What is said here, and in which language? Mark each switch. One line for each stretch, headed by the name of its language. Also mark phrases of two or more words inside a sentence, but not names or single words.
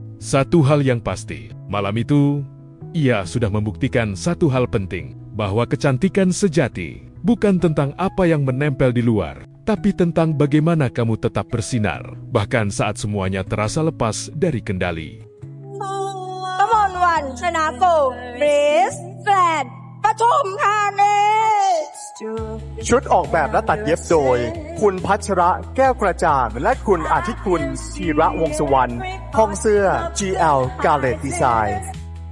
Indonesian: Satu hal yang pasti, malam itu, ia sudah membuktikan satu hal penting, bahwa kecantikan sejati bukan tentang apa yang menempel di luar, tapi tentang bagaimana kamu tetap bersinar, bahkan saat semuanya terasa lepas dari kendali.
Thai: Kamolwan Canago, Miss Grand ปทุมธานี ชุดออกแบบและตัดเย็บโดย คุณพัชระแก้วกระจ่าง และคุณอาทิตย์คุณธีระวงศ์สุวรรณห้องเสื้อ GL Garlet Design